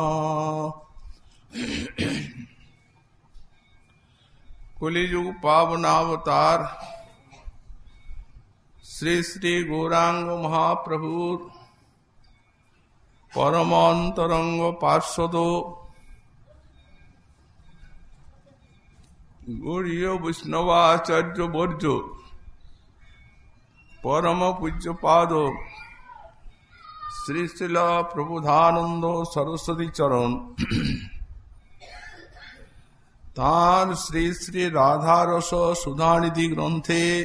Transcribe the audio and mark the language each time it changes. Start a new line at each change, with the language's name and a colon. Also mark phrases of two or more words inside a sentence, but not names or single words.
Bangla: কলিযুগ পাবনাবতার শ্রী শ্রী গৌরাঙ্গ মহাপ্রভু পরমান্তরঙ্গ পার্ষদ গৌড়ীয় বৈষ্ণবাচার্য বর্য পরম পূজ্যপাদ শ্রী শ্রীল প্রবোধানন্দ সরস্বতী চরণ তাঁর শ্রী শ্রী রাধারস সুধানিধি গ্রন্থে